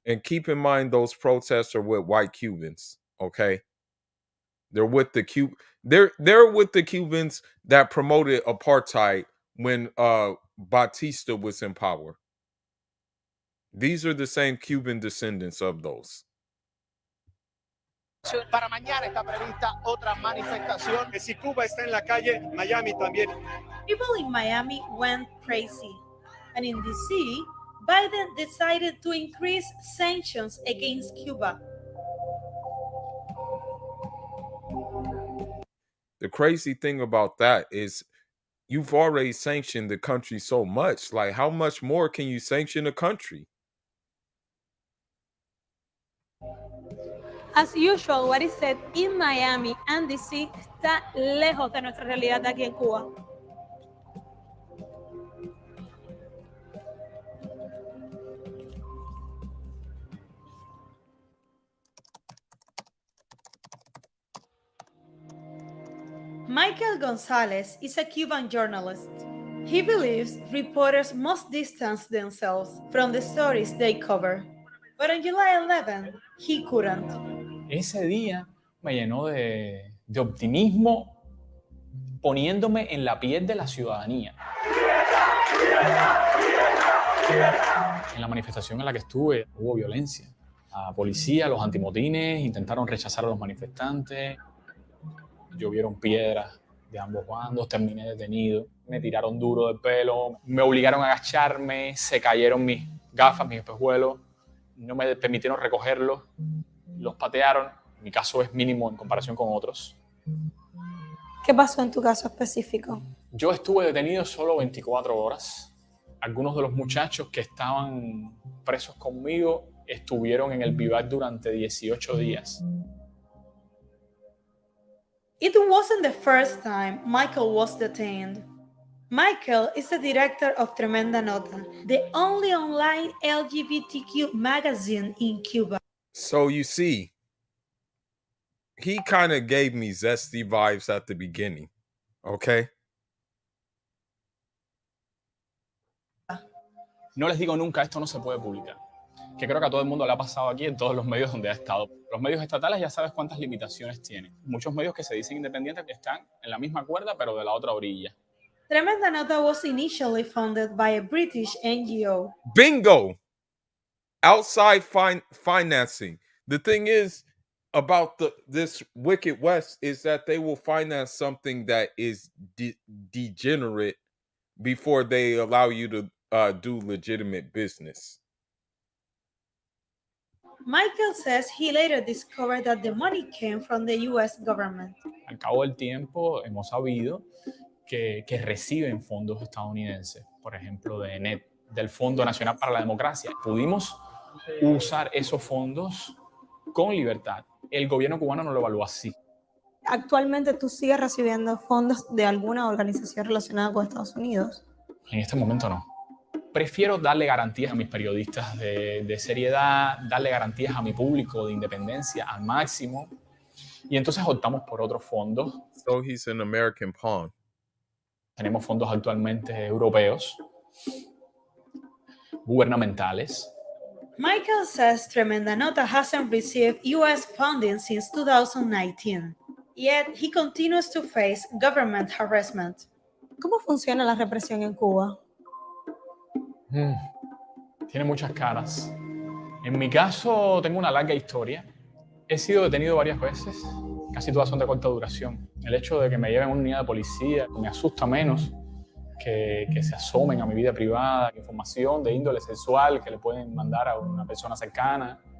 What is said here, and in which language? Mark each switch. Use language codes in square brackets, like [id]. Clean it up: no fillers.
[en] And keep in mind, those protests are with white Cubans, okay? They're with the they're with the Cubans that promoted apartheid when Batista was in power. These are the same Cuban descendants of those. [es] Para mañana está prevista otra manifestación. Si Cuba está en la calle, Miami también. [en] People in Miami went crazy. And in DC, Biden decided to increase sanctions against Cuba. The crazy thing about that is you've already sanctioned the country so much. Like, how much more can you sanction a country? As usual, what is said in Miami and DC [es] está lejos de nuestra realidad aquí en Cuba. [en] Michael Gonzalez is a Cuban journalist. He believes reporters must distance themselves from the stories they cover. But on July 11, he couldn't. [es] Ese día me llenó de optimismo, poniéndome en la piel de la ciudadanía. En la manifestación en la que estuve hubo violencia. La policía, los antimotines intentaron rechazar a los manifestantes. Llovieron piedras de ambos bandos, terminé detenido. Me tiraron duro del pelo, me obligaron a agacharme, se cayeron mis gafas, mis espejuelos. No me permitieron recogerlos, los patearon. Mi caso es mínimo en comparación con otros. ¿Qué pasó en tu caso específico? Yo estuve detenido solo 24 horas. Algunos de los muchachos que estaban presos conmigo estuvieron en el vivac durante 18 días. [en] It wasn't the first time Michael was detained. Michael is the director of Tremenda Nota, the only online LGBTQ magazine in Cuba. So you see, he kind of gave me Zesty vibes at the beginning, okay? [es] No les digo nunca, esto no se puede publicar. Que creo que a todo el mundo le ha pasado aquí en todos los medios donde ha estado. Los medios estatales ya sabes cuántas limitaciones tienen. Muchos medios que se dicen independientes que están en la misma cuerda, pero de la otra orilla. [en] Tremenda Nota was initially funded by a British NGO. Bingo! Outside financing. The thing is, about this Wicked West is that they will finance something that is degenerate before they allow you to do legitimate business. Michael says he later discovered that the money came from the U.S. government. [es] Al cabo del tiempo hemos sabido que reciben fondos estadounidenses, por ejemplo de NET, del Fondo Nacional para la Democracia. Pudimos usar esos fondos con libertad. El gobierno cubano no lo evaluó así. ¿Actualmente tú sigues recibiendo fondos de alguna organización relacionada con Estados Unidos? En este momento no. Prefiero darle garantías a mis periodistas de seriedad, darle garantías a mi público de independencia al máximo, y entonces optamos por otros fondos. [en] So he's an American pawn. [es] Tenemos fondos actualmente europeos, gubernamentales. [en] Michael says Tremenda Nota hasn't received U.S. funding since 2019, yet he continues to face government harassment. [es] ¿Cómo funciona la represión en Cuba? Tiene muchas caras. En mi caso, tengo una larga historia. He sido detenido varias veces, casi todas son de corta duración. El hecho de que me lleven a una unidad de policía me asusta menos que se asomen a mi vida privada, información de índole sexual que le pueden mandar a una persona cercana.